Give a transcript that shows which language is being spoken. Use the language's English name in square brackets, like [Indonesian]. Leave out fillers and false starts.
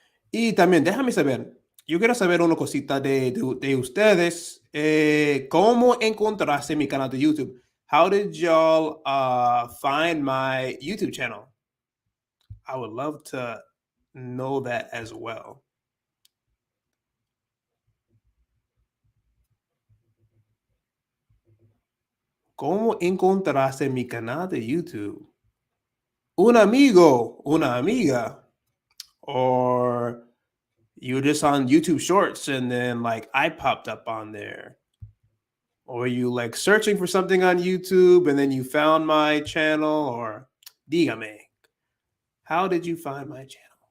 [Spanish] Y también déjame saber, yo quiero saber una cosita de ustedes. ¿Cómo encontraste mi canal de YouTube? [English] How did y'all find my YouTube channel? I would love to know that as well. [Spanish] ¿Cómo encontraste mi canal de YouTube? Un amigo, una amiga, [English] or you were just on YouTube Shorts and then like I popped up on there, or you like searching for something on YouTube and then you found my channel, or [Spanish] dígame, [English] how did you find my channel?